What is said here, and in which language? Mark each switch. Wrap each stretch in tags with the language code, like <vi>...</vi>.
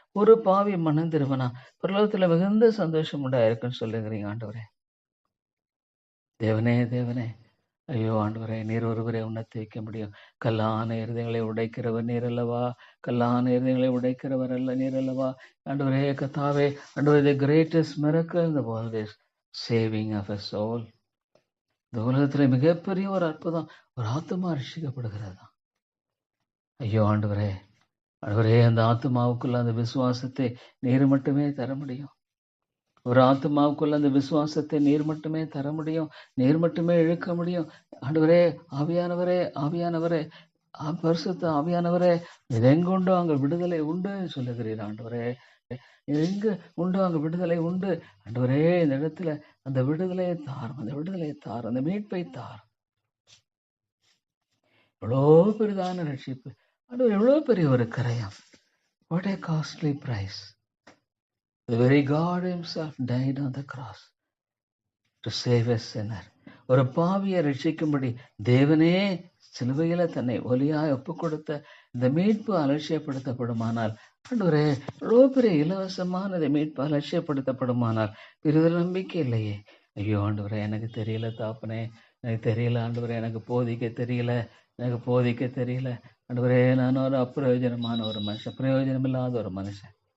<ta>ஒரு பாவி மனம் திரும்பினா பரலோகத்துல மிகுந்த சந்தோஷம் உண்டாயிருக்குன்னு சொல்லுகிறீங்க ஆண்டவரே. தேவனே, தேவனே, ஐயோ ஆண்டவரே, நீர் ஒருவரை உணர்த்தி வைக்க முடியும். கல்லான இருதயங்களை உடைக்கிறவர் நீர் அல்லவா? கல்லான இருதயங்களை உடைக்கிறவர் அல்ல நீர் அல்லவா? ஆண்டவரே கர்த்தாவே, ஆண்டவரே,</ta> <en>the greatest miracle in the world is saving of a soul.</en> <ta>இந்த உலகத்துல மிகப்பெரிய ஒரு அற்புதம், ஒரு ஆத்மா ரட்சிக்கப்படுகிறதா. ஐயோ ஆண்டவரே, ஆண்டவரே, அந்த ஆத்மாவுக்குள்ள அந்த விசுவாசத்தை நீர் மட்டுமே தர முடியும். ஒரு ஆத்மாவுக்குள்ள அந்த விசுவாசத்தை நீர் மட்டுமே தர முடியும், நீர் மட்டுமே இழுக்க முடியும். ஆண்டவரே, ஆவியானவரே, ஆவியானவரே, பரிசுத்த ஆவியானவரே, இதெங்குண்டோ அங்க விடுதலை உண்டு சொல்லுகிறீர் ஆண்டவரே. எங்கு உண்டோ அங்க விடுதலை உண்டு ஆண்டவரே. இந்த இடத்துல அந்த விடுதலையை தாரும், அந்த விடுதலையை தாரும், அந்த மீட்பை தாரும். எவ்வளோ பெரிதான ரட்சிப்பு ஆண்டவர், எவ்வளோ பெரிய ஒரு கரையம்.</ta> <en>What a costly price. The very God himself died on the cross to save a sinner.</en> <ta>ஒரு பாவியை ரட்சிக்கும்படி தேவனே சிலுவையில தன்னை ஒலியாய் ஒப்பு கொடுத்த இந்த மீட்பு அலட்சியப்படுத்தப்படுமானால், ஆண்டவரே, எவ்வளோ பெரிய இலவசமான இந்த மீட்பு அலட்சியப்படுத்தப்படுமானால் பெரிதொரு நம்பிக்கை இல்லையே. ஐயோ ஆண்டவரே, எனக்கு தெரியல தாப்பனே, எனக்கு தெரியல ஆண்டவரே, எனக்கு போதிக்க தெரியல, எனக்கு போதிக்க தெரியல ஆண்டவரே, நான் ஒரு அப்பிரயோஜனமான ஒரு மனுஷன், பிரயோஜனம் இல்லாத ஒரு மனுஷன்.</ta>